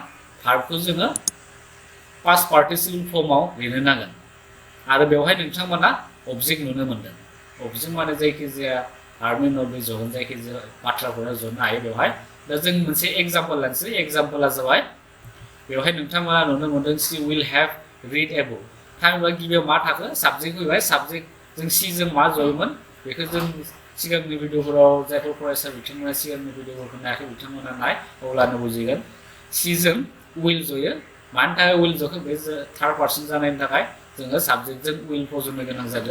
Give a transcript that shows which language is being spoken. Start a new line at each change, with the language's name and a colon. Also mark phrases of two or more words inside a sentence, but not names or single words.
Bodo: भार्बखौ जोङो
English: past participle form
Bodo: लिरनो नांगोन आरो बेवहाय नोंथांमोना अबजेक्ट नुनो मोनदों। अबजेक्ट माने जायखिजाया भार्बनि उनाव बे जगोन जायखिजाया बाथ्राफोरा जनो हायो बेवहाय। दा जों मोनसे एग्जाम्पल लानोसै। एग्जाम्पला जाबाय बेवहाय नोंथांमोना नुनो मोनदों
English: she will have read a book.
Bodo: थामहिनबा गिबियाव मा थाखो? साबजेक्ट फैबाय। साबजेक्ट जों शी जों मा जयोमोन बेखौ जों सिगांनि भिडिअफोराव जायफोर फरायसा बिथांमोना सिगांनि भिडिअफोरखौ नायाखै बिथांमोना नाय, अब्लानो बुजिगोन। शी जों विल जयो। मानि थाखाय विल जखो? बे
English: third person
Bodo: जानायनि थाखाय जोङो साबजेक्टजों विल फज'नो गोनां जादों।